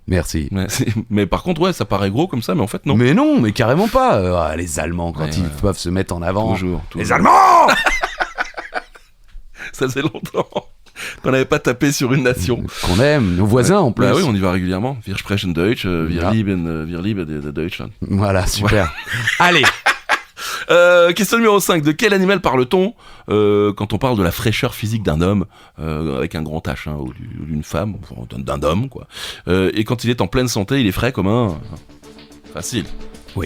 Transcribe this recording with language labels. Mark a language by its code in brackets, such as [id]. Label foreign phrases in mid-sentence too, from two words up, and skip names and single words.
[fr] Merci. Mais par contre, ouais, ça paraît gros comme ça, mais en fait, non. Mais non, mais carrément pas. Les Allemands, quand ils peuvent se mettre en avant. Toujours. Les Allemands. Ça faisait longtemps qu'on n'avait pas tapé sur une nation. Qu'on aime, nos voisins en plus. Bah oui, on y va régulièrement. [de] Wir sprechen Deutsch, wir lieben Deutschland. [fr] Voilà, super. Allez. Question numéro 5. De quel animal parle-t-on quand on parle de la fraîcheur physique d'un homme, avec un grand H, ou d'une femme, enfin, d'un homme, quoi. Et quand il est en pleine santé, il est frais comme un... Facile. Oui.